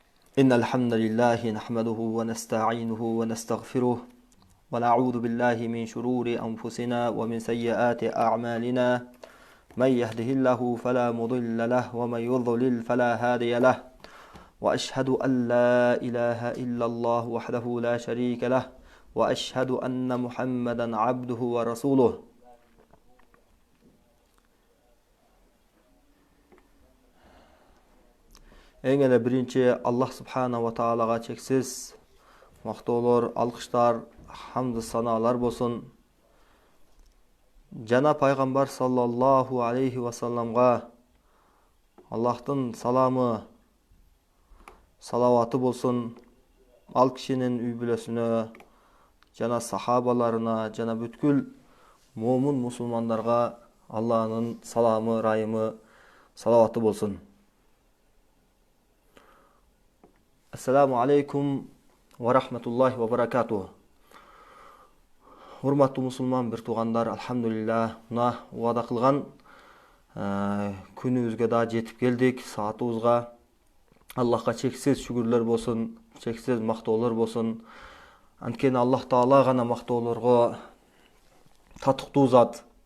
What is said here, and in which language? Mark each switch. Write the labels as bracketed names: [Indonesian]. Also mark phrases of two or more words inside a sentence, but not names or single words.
[Arabic] إن الحمد لله نحمده ونستعينه ونستغفره ونعوذ بالله من شرور أنفسنا ومن سيئات أعمالنا من يهده الله فلا مضل له ومن يضلل فلا هادي له وأشهد أن لا إله إلا الله وحده لا شريك له وأشهد أن محمدا عبده ورسوله. [Kyrgyz] Эң эле биринчи Аллах [Arabic] سبحانه وتعالى [Kyrgyz] чексиз мактоолор, алкыштар, хамды санаалар болсун. Жана пайгамбар [Arabic] صلى الله عليه وسلم [Kyrgyz] Аллахтын саламы, салаваты болсун. Ал кишинин үй бүлөсүнө, жана сахабаларына, жана бүткүл момун мусулмандарга Аллахнын саламы, райымы, салаваты болсун. [Arabic] السلام عليكم ورحمة الله وبركاته. [Kyrgyz] Урматтуу мусулман бир туугандар, алхамдулилlah, мына убада кылган күнүбүзгө да жетип келдик, саатыбызга. Аллахка чексиз шүгүрлөр болсун, чексиз мактоолор болсун. Анткени Аллах Таала гана мактоолорго татыктуу зат.